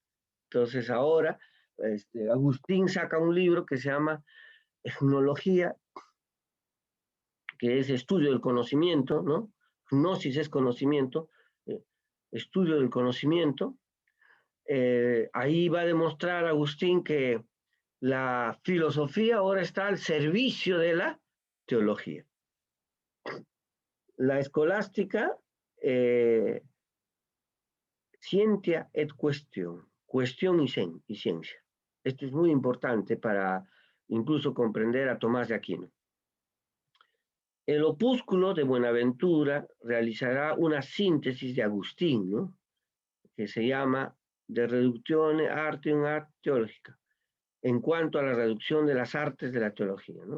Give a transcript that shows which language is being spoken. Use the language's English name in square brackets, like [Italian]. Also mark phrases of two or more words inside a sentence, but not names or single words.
[Spanish] Entonces, ahora, Agustín saca un libro que se llama Etnología, que es estudio del conocimiento, ¿no? Gnosis es conocimiento, estudio del conocimiento. Ahí va a demostrar Agustín que la filosofía ahora está al servicio de la teología. La escolástica, [Latin] scientia et [Spanish] cuestión y ciencia. Esto es muy importante para incluso comprender a Tomás de Aquino. El opúsculo de Buenaventura realizará una síntesis de Agustín, ¿no?, que se llama [Latin] De Reductione Artium ad Theologica, [Spanish] en cuanto a la reducción de las artes de la teología, ¿no?